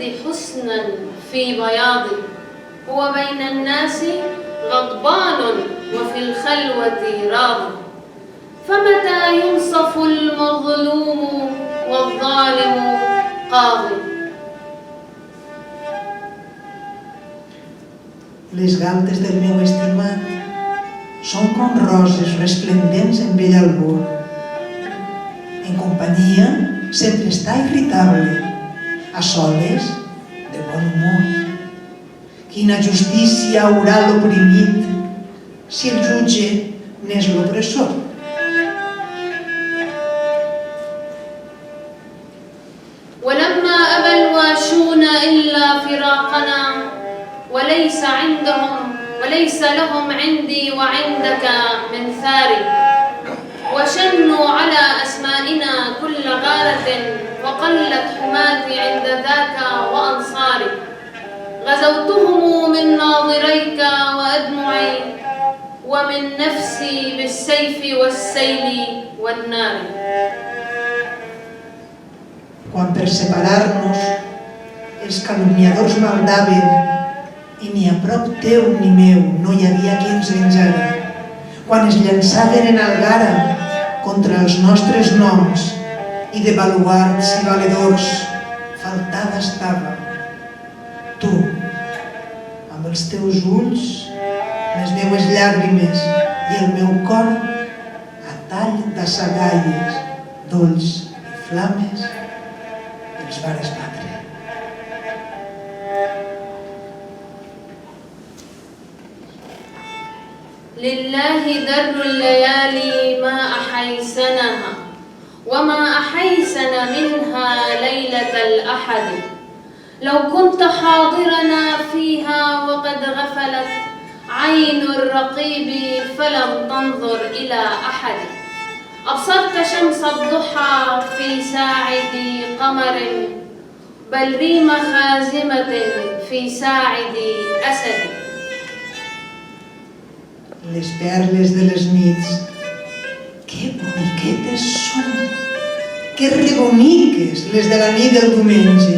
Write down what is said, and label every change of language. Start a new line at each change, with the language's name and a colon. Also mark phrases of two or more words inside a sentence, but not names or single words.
Arabic: حسنا في بياض هو بين الناس غضبان وفي الخلوة راض فمتى ينصف المظلوم والظالم قاضي.
Catalan: Les galtes del meu estimat són com roses resplendents en bell albor. En companyia sempre està irritable, a soles de bon humor. Quina justícia haurà l'oprimit si el jutge n'és l'opressor?
Arabic: ولما أبى الواشون إلا فراقنا وليس لهم عندي وعندك من ثاري وشنوا على أسمائنا كل غارة وقلت حماتي عند ذاك وأنصاري غزوتهم من ناظريك وأدمعي ومن نفسي بالسيف والسيل والنار.
Catalan: Quan per separar-nos els calumniadors maldaven i ni a prop teu ni meu no hi havia qui ens venjara, quan es llançaven en algara contra els nostres noms i de baluards i valedors faltada estava, tu, amb els teus ulls, les meues llàgrimes i el meu cor a tall d'assagalles, dolls i flames, els vares batre.
Arabic: لله در الليالي ما أحيسنها وما أحيسن منها ليلة الأحد. لو كنت حاضرنا فيها وقد غفلت عين الرقيب فلم تنظر إلى أحد. أبصرت شمس الضحى في ساعد قمر بل ريم خازمة في ساعد أسد.
Catalan: Les perles de les nits, que boniquetes són, que reboniques les de la nit del diumenge.